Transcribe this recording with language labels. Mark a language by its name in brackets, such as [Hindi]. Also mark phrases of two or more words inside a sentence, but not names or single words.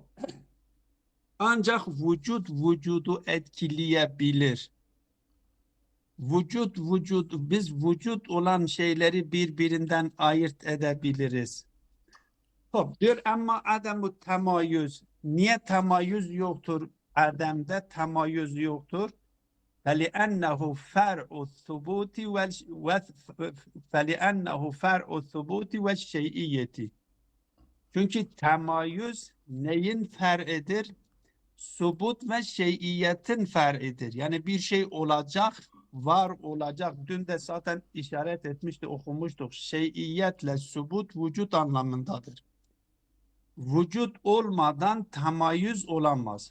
[Turkish] Ancak vücudu etkileyebilir. Biz vücut olan şeyleri birbirinden ayırt edebiliriz. Top diyor ama Adem'u temayüz. Niye temayüz yoktur? Adem'de temayüz yoktur. [Arabic] فَلِأَنَّهُ فَرْعُ الثُّبُوتِ فَلِأَنَّهُ فَرْعُ الثُّبُوتِ وَالشَّيْئِيَّةِ. [Turkish] Çünkü temayüz neyin fer'idir? Subut ve şeyiyetin fer'idir. Yani bir şey olacak, var olacak. Dün de zaten işaret etmişti, okumuştuk. Şeyiyetle subut vücut anlamındadır. Vücut olmadan temayüz olamaz.